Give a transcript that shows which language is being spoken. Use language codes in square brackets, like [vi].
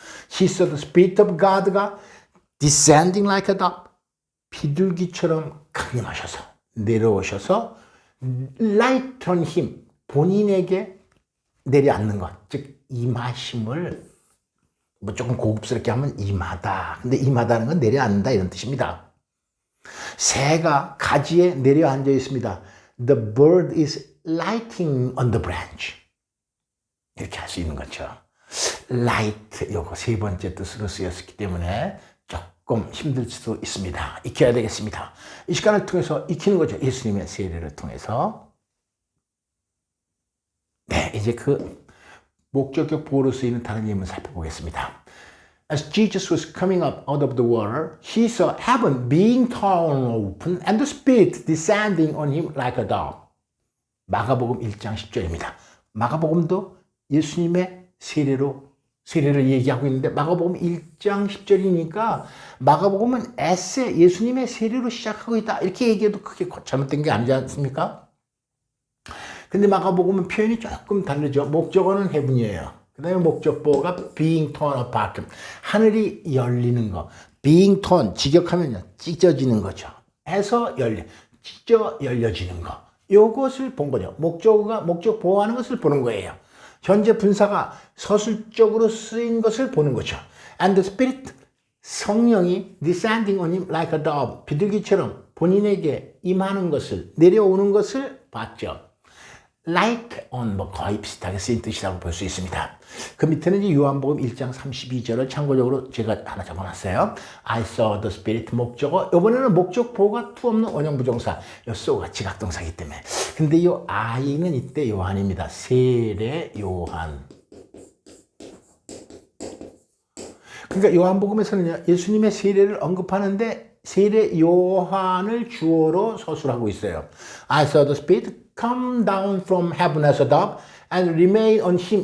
[en] He saw the Spirit of God [ko] 가 [en] descending like a dove, [ko] 비둘기처럼 강림하셔서 내려오셔서 [en] light on him, [ko] 본인에게 내려앉는 것, 즉 임하심을 뭐 조금 고급스럽게 하면 임하다. 근데 임하다는 건 내려앉는다 이런 뜻입니다. 새가 가지에 내려앉아 있습니다. [en] The bird is lighting on the branch. [ko] 이렇게 할 수 있는 거죠. light, 요거 세 번째 뜻으로 쓰였기 때문에 조금 힘들 수도 있습니다. 익혀야 되겠습니다. 이 시간을 통해서 익히는 거죠. 예수님의 세례를 통해서. 네, 이제 그 목적격 보호로 쓰이는 다른 예문 살펴보겠습니다. [en] As Jesus was coming up out of the water, he saw heaven being torn open and the Spirit descending on him like a dove. [ko] 마가복음 1장 10절입니다. 마가복음도 예수님의 세례를 얘기하고 있는데 마가복음 1장 10절이니까 마가복음은 에세 예수님의 세례로 시작하고 있다. 이렇게 얘기해도 크게 잘못된 게 아니지 않습니까? 근데 마가복음은 표현이 조금 다르죠. 목적어는 heaven이에요. 그 다음에 목적보가 [en] being torn apart. [ko] 하늘이 열리는 거. being torn, 직역하면요. 찢어지는 거죠. 해서 찢어 열려지는 거. 요것을 본 거죠. 목적어가 목적 보호하는 것을 보는 거예요. 현재 분사가 서술적으로 쓰인 것을 보는 거죠. And the Spirit, 성령이 [en] descending on him like a dove, [ko] 비둘기처럼 본인에게 임하는 것을, 내려오는 것을 봤죠. Like on, 거의 비슷하게 쓰인 뜻이라고 볼 수 있습니다. 그 밑에는 이제 요한복음 1장 32절을 참고적으로 제가 하나 적어놨어요. [en] I saw the Spirit [ko] 목적어. 이번에는 목적 보호가 투 없는 원형 부정사. 요 so가 지각동사이기 때문에. 근데 요 I는 이때 요한입니다. 세례 요한. 그러니까 요한복음에서는 예수님의 세례를 언급하는데 세례 요한을 주어로 서술하고 있어요. [en] I saw the Spirit come down from heaven as a dove and remain on him.